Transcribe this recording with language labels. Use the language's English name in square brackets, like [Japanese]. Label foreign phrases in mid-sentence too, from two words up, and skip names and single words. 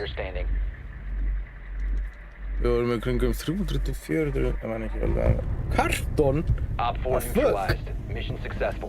[English] operator standing. [Icelandic] Við vorum í kringum 300-400, það man ekki alveg. Karton? [English] Op 4 Ah, fuck. neutralized. Mission successful.